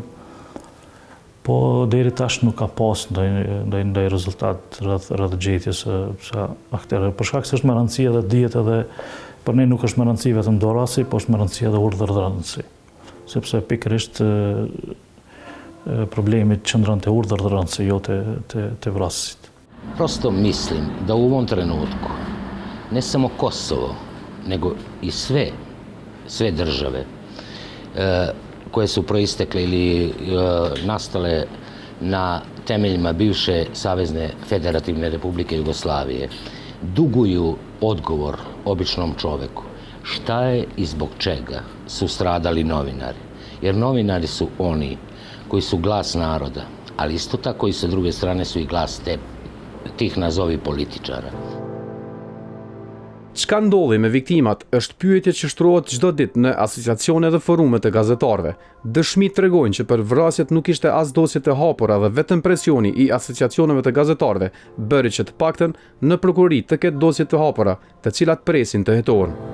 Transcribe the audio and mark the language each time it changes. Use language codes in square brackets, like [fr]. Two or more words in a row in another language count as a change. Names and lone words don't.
[sq] Po deri tash nuk ka pas ndaj rezultat rreth gjetjes së aktorëve. Për shkak se është me rëndësi edhe dihet edhe për ne nuk është me rëndësi vetëm dorasi, po është me rëndësi edhe urdhërdhënësi. Sepse pikërisht problemi qëndron te urdhërdhënësi, jo te vrasësit. [sr] Prosto mislim da u ovom trenutku ne samo Kosovo, nego i sve države koje su proistekle ili nastale na temeljima bivše Savezne Federativne Republike Jugoslavije, duguju odgovor običnom čoveku. Šta je i zbog čega su stradali novinari? Jer novinari su oni koji su glas naroda, ali isto tako i sa druge strane su i glas tih nazovi političara. [sq] Çka ndodhi me viktimat është pyetje që shtrohet çdo ditë në asociacione dhe forume të gazetarëve. Dëshmitë tregojnë që për vrasjet nuk ishte as dosje të hapura dhe vetëm presioni i asociacioneve të gazetarëve bëri që të paktën në prokurori të ketë dosje të hapura, të cilat presin të hetohen.